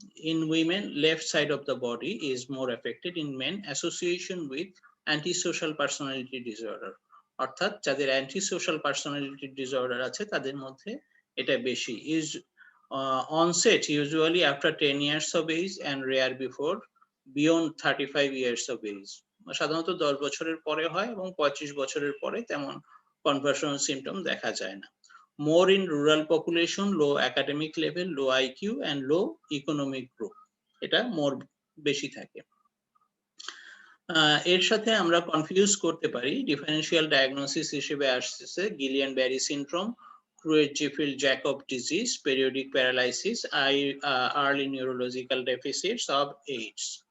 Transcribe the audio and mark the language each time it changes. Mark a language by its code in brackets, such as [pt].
[en] In women, left side of the body is more affected. In men, association with antisocial personality disorder. [bn] অর্থাৎ যাদের antisocial personality disorder আছে তাদের মধ্যে এটা বেশি। [en] is onset usually after 10 years of age and rare before beyond 35 years of age. [bn] সাধারণত 10 বছরের পরে হয় এবং 25 বছরের পরে তেমন কনভার্সন সিমটম দেখা যায় না। [en] More in rural population, low academic level, low IQ and low economic group. [bn] এটা more বেশি থাকে। এর সাথে আমরা কনফিউজ করতে পারি, ডিফারেন্সিয়াল ডায়াগনোসিস হিসেবে আসছে Gillian Barry syndrome, Creutzfeldt-Jakob disease, periodic paralysis, early neurological deficits of age.